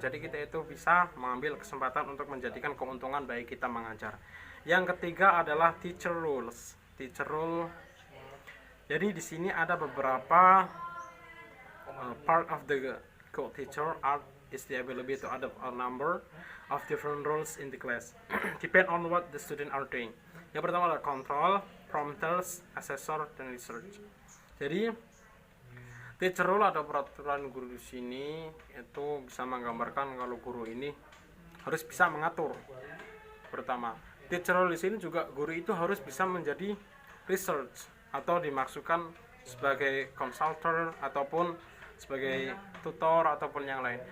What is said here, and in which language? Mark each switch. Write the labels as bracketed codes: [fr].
[id] Jadi kita itu bisa mengambil kesempatan untuk menjadikan keuntungan bagi kita mengajar. Yang ketiga adalah [en] teacher rules. teacher role. [id] Jadi di sini ada beberapa [en] part of the good teacher art is the ability to adopt a number of different roles in the class depend on what the student are doing. [id] Yang pertama adalah control, prompters, assessor, dan research. Jadi teacher role atau peraturan guru di sini itu bisa menggambarkan kalau guru ini harus bisa mengatur. Pertama, teacher role di sini juga guru itu harus bisa menjadi research atau dimaksudkan sebagai consultant ataupun sebagai tutor ataupun yang lain.